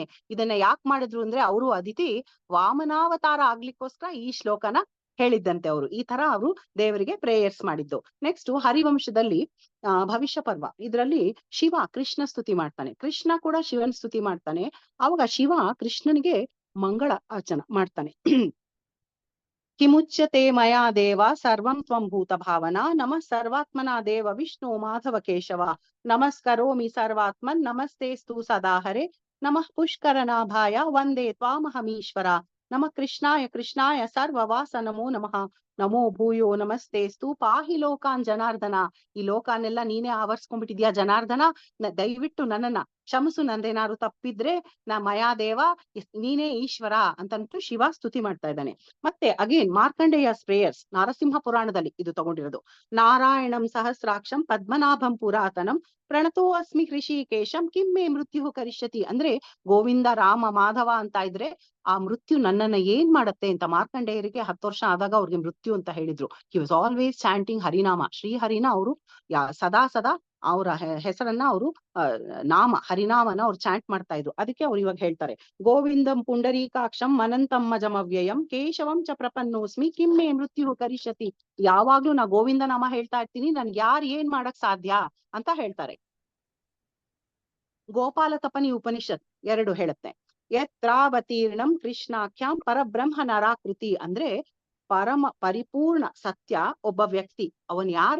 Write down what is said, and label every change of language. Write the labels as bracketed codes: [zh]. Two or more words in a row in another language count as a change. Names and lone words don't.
[kn] ಇದನ್ನ ಯಾಕೆ ಮಾಡಿದ್ರು ಅಂದ್ರೆ ಅವರು ಅದಿತಿ ವಾಮನಾವತಾರ ಆಗ್ಲಿಕ್ಕೋಸ್ಕರ ಈ ಶ್ಲೋಕನ ಹೇಳಿದ್ದಂತೆ. ಅವರು ಈ ತರ ಅವರು ದೇವರಿಗೆ ಪ್ರೇಯರ್ಸ್ ಮಾಡಿದ್ದು. ನೆಕ್ಸ್ಟ್ ಹರಿವಂಶದಲ್ಲಿ ಭವಿಷ್ಯ ಪರ್ವ, ಇದರಲ್ಲಿ ಶಿವ ಕೃಷ್ಣ ಸ್ತುತಿ ಮಾಡ್ತಾನೆ, ಕೃಷ್ಣ ಕೂಡ ಶಿವನ್ ಸ್ತುತಿ ಮಾಡ್ತಾನೆ. ಅವಾಗ ಶಿವ ಕೃಷ್ಣನಿಗೆ ಮಂಗಳ ಆಚನ ಮಾಡ್ತಾನೆ. [sa] ಕಿಮುಚ್ಯತೆ ಮಯಾ ದೇವ ಸರ್ವಂ ತ್ವಂ ಭೂತ ಭಾವನಾ ನಮಃ ಸರ್ವಾತ್ಮನಾ ದೇವ ವಿಷ್ಣು ಮಾಧವ ಕೇಶವ ನಮಸ್ಕರೋಮಿ ಸರ್ವಾತ್ಮನ್ ನಮಸ್ತೇಸ್ತು ಸದಾಹರೆ ನಮಃ ಪುಷ್ಕರನಾಭಾಯ ವಂದೇ ತ್ವಾಮಹಮೀಶ್ವರ ನಮಃ ಕೃಷ್ಣಾಯ ಸರ್ವವಾಸ ನಮೋ ನಮಃ ನಮೋ ಭೂಯೋ ನಮಸ್ತೇಸ್ತು ಪಾಹಿ ಲೋಕಾನ್ ಜನಾರ್ದನ. [kn] ಈ ಲೋಕಾನೆಲ್ಲ ನೀನೇ ಆವರ್ಸ್ಕೊಂಡ್ಬಿಟ್ಟಿದ್ಯಾ ಜನಾರ್ದನ, ದಯವಿಟ್ಟು ನನ್ನನ್ನ ಕ್ಷಮಿಸು, ನಂದೇನಾದ್ರು ತಪ್ಪಿದ್ರೆ ಮಯಾದೇವ ನೀನೇ ಈಶ್ವರ ಅಂತಂದ್ಬಿಟ್ಟು ಶಿವ ಸ್ತುತಿ ಮಾಡ್ತಾ ಇದ್ದಾನೆ. ಮತ್ತೆ ಅಗೇನ್ ಮಾರ್ಕಂಡೇಯ ಪ್ರೇಯರ್ಸ್ ನಾರಸಿಂಹ ಪುರಾಣದಲ್ಲಿ ಇದು ತಗೊಂಡಿರೋದು. [sa] ನಾರಾಯಣಂ ಸಹಸ್ರಾಕ್ಷಂ ಪದ್ಮನಾಭಂ ಪುರಾತನಂ ಪ್ರಣತೋ ಅಸ್ಮಿ ಹೃಷಿಕೇಶಂ ಕಿಮ್ಮೆ ಮೃತ್ಯು ಕರಿಷ್ಯತಿ. [kn] ಅಂದ್ರೆ ಗೋವಿಂದ ರಾಮ ಮಾಧವ ಅಂತ ಇದ್ರೆ ಆ ಮೃತ್ಯು ನನ್ನನ್ನ ಏನ್ ಮಾಡತ್ತೆ ಅಂತ. ಮಾರ್ಕಂಡೇಯರಿಗೆ 10 ವರ್ಷ ಆದಾಗ ಅವ್ರಿಗೆ ಮೃತ್ಯು ಅಂತ ಹೇಳಿದ್ರು. [en] he was always chanting [kn] ಹರಿನಾಮ, ಶ್ರೀಹರಿನ ಅವರು ಸದಾ ಅವರ ಹೆಸರನ್ನ ಅವರು ಹರಿನಾಮನ ಅವ್ರು ಚಾಂಟ್ ಮಾಡ್ತಾ ಇದ್ರು. ಅದಕ್ಕೆ ಅವ್ರು ಇವಾಗ ಹೇಳ್ತಾರೆ, [sa] ಗೋವಿಂದಂ ಪುಂಡರೀಕಾಕ್ಷಂ ಅನಂತಂ ಮಜಮವ್ಯಯಂ ಕೇಶವಂ ಚ ಪ್ರಪನ್ನೋಸ್ಮಿ ಕಿಮ್ಮೆ ಮೃತ್ಯು ಕರಿಷ್ಯತಿ. [kn] ಯಾವಾಗ್ಲೂ ನಾ ಗೋವಿಂದ ನಾಮ ಹೇಳ್ತಾ ಇರ್ತೀನಿ, ನನ್ಗೆ ಯಾರು ಏನ್ ಮಾಡಕ್ ಸಾಧ್ಯ ಅಂತ ಹೇಳ್ತಾರೆ. ಗೋಪಾಲ ತಪನಿ ಉಪನಿಷತ್ 2 ಹೇಳುತ್ತೆ, [sa] ಯತ್ರಾವತೀರ್ಣಂ ಕೃಷ್ಣಾಖ್ಯಾಂ ಪರಬ್ರಹ್ಮ ನರಾಕೃತಿ. [kn] ಅಂದ್ರೆ ಪರಿಪೂರ್ಣ ಸತ್ಯ ಒಬ್ಬ ವ್ಯಕ್ತಿ, ಅವನ್ ಯಾರು?